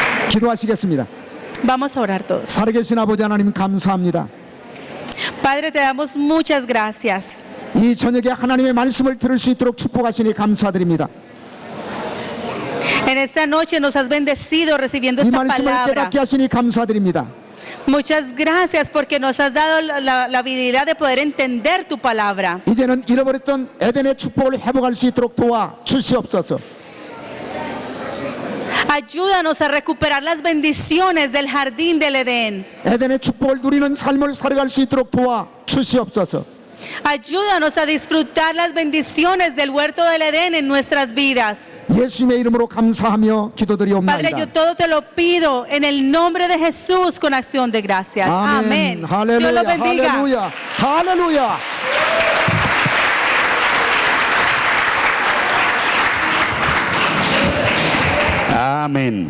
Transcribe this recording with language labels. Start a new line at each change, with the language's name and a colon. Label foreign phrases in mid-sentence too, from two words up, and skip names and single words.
Korean: 기도하시겠습니다.
Spanish: Vamos a orar todos.
Korean: 살아계신 아버지 하나님 감사합니다.
Spanish: Padre, te damos muchas gracias.
Korean: 이 저녁에 하나님의 말씀을 들을 수 있도록 축복하시니 감사드립니다.
Spanish: En esta noche nos has bendecido recibiendo
Korean: 이
Spanish: esta
Korean: 말씀을
Spanish: palabra.
Korean: 깨닫게 하시니 감사드립니다.
Spanish: Muchas gracias porque nos has dado la habilidad de poder entender tu palabra.
Korean: 이제는 잃어버렸던 에덴의 축복을 회복할 수 있도록 도와 주시옵소서.
Spanish: Ayúdanos a recuperar las bendiciones del jardín del Edén.
Korean: 에덴의 축복을 누리는 삶을 살아갈 수 있도록 도와 주시옵소서.
Spanish: Ayúdanos a disfrutar las bendiciones del huerto del Edén en nuestras vidas.
Korean: 예수님의 이름으로 감사하며
Spanish: Padre,
Korean: 기도드리옵나이다.
Spanish: yo todo te lo pido en el nombre de Jesús con acción de gracias. Amén. Dios
Korean: 할렐루야,
Spanish: los bendiga.
Korean: 할렐루야, 할렐루야.
Spanish: Amén.